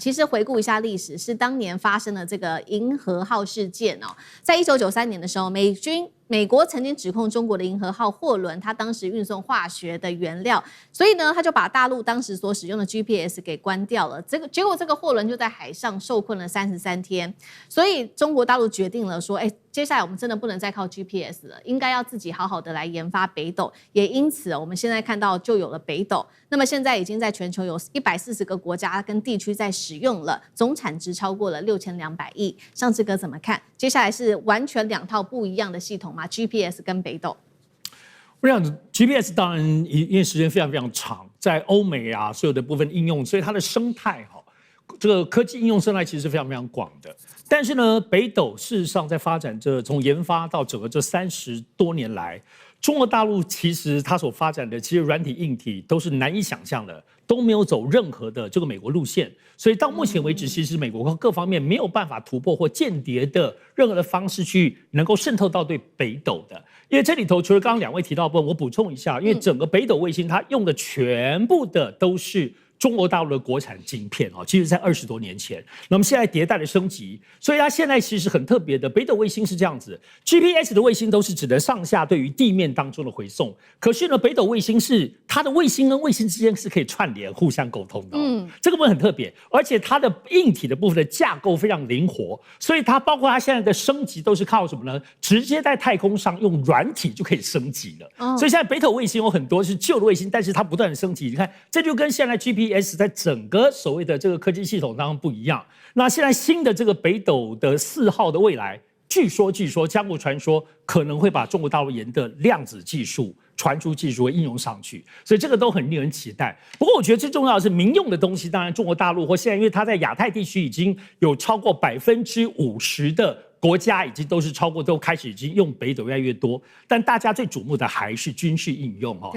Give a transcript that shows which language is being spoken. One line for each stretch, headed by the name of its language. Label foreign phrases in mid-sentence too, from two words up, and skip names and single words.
Chinese: 其實回顧一下歷史，是當年發生的這個銀河號事件哦，在1993年的時候，美國曾經指控中國的銀河號貨輪，它當時運送化學的原料，所以呢，他就把大陸當時所使用的 GPS 給關掉了。結果這個貨輪就在海上受困了33天，所以中國大陸決定了說，接下來我們真的不能再靠 GPS 了，應該要自己好好的來研發北斗。也因此，我們現在看到就有了北斗。那麼現在已經在全球有140個國家跟地區在使用了，總產值超過了6200億。上次哥怎麼看？接下來是完全2套不一樣的系統嗎？ GPS 跟北斗？我想 GPS 當然因為時間非常非常長，在歐美啊所有的部分應用，所以它的生態這個科技應用生態其實是非常非常廣的。但是呢，北斗事實上在發展從研發到整個這30多年來，中國大陸其實它所發展的其實軟體硬體都是難以想象的，都沒有走任何的這個美國路線，所以到目前為止，其實美國各方面沒有辦法突破或間諜的任何的方式去能夠滲透到對北斗的。因為這裡頭除了剛剛2位提到的部分，我補充一下，因為整個北斗衛星它用的全部的都是中國大陸的國產晶片哦，其實在20多年前，那麼現在迭代的升級，所以它現在其實很特別的。北斗衛星是這樣子 ，GPS 的衛星都是只能上下對於地面當中的回送，可是呢，北斗衛星是它的衛星跟衛星之間是可以串聯、互相溝通的、哦。這個部分很特別，而且它的硬體的部分的架構非常靈活，所以它包括它現在的升級都是靠什麼呢？直接在太空上用軟體就可以升級了。所以現在北斗衛星有很多是舊的衛星，但是它不斷的升級。你看，這就跟現在 GPS 在整個所謂的這個科技系統當中不一樣。那現在新的這個北斗的4號的未來，據說江湖傳說可能會把中國大陸研的量子技術、傳輸技術會應用上去，所以這個都很令人期待。不過我覺得最重要的是民用的東西，當然中國大陸或現在因為它在亞太地區已經有超過50%的國家已經都開始已經用北斗越來越多，但大家最矚目的還是軍事應用哦。